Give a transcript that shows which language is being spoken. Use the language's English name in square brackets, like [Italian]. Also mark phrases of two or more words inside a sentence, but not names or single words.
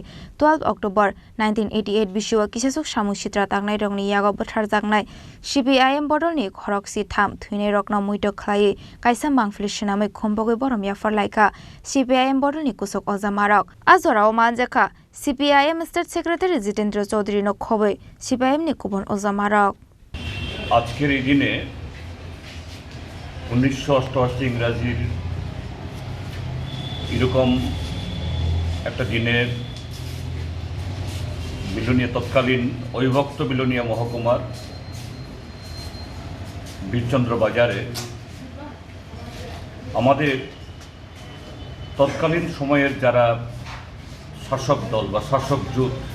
[Kok Borok] 12 October 1988 Bishiwa Kisasuk Samu Sitra Tangnai Rongni Yago Batharjaknai CPIM Bodolni Khoroksi Tham Thuine Rokna Muito Khlai Kaisa Mangfli Shinamai Khombogoi Borom Yafarlaika CPIM Bodolni Kusok Ojamarok Azorao Manjakha CPIM State Secretary Jitendra Chaudhary no khoboi CPIM ni kubon Ojamarok [Bangla] আজকের এই দিনে 1988 ইংরাজির এরকম একটা দিনে বিলোনিয়া তৎকালীন অবিভক্ত বিলোনিয়া মহকুমার বীরচন্দ্র বাজারে আমাদের তৎকালীন সময়ের যারা শাসক দল বা শাসক জোট